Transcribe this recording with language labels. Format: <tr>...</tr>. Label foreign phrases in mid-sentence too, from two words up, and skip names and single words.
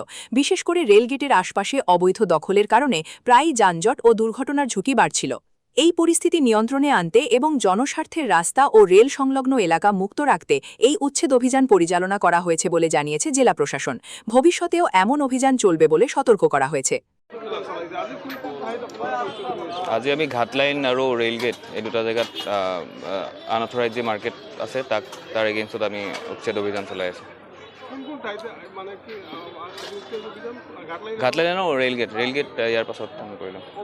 <bn>বিশেষ করে রেলগেটের আশপাশে অবৈধ দখলের কারণে প্রায়ই যানজট ও দুর্ঘটনার ঝুঁকি বাড়ছিল। এই পরিস্থিতি নিয়ন্ত্রণে আনতে এবং জনস্বার্থের রাস্তা ও রেল সংলগ্ন এলাকা মুক্ত রাখতে এই উচ্ছেদ অভিযান পরিচালনা করা হয়েছে বলে জানিয়েছে জেলা প্রশাসন। ভবিষ্যতেও এমন অভিযান চলবে বলে সতর্ক করা হয়েছে।</bn> <as>আজি আমি ঘাটলাইন আৰু ৰেলগেট এই দুটা জেগাত আনঅথৰাইজ যে মাৰ্কেট আছে তাৰ এগেইনষ্টত আমি উচ্ছেদ অভিযান চলাই আছোঁ। ঘাটলাইন আৰু ৰেলগেট ইয়াৰ পাছত আমি কৰিলোঁ।</as>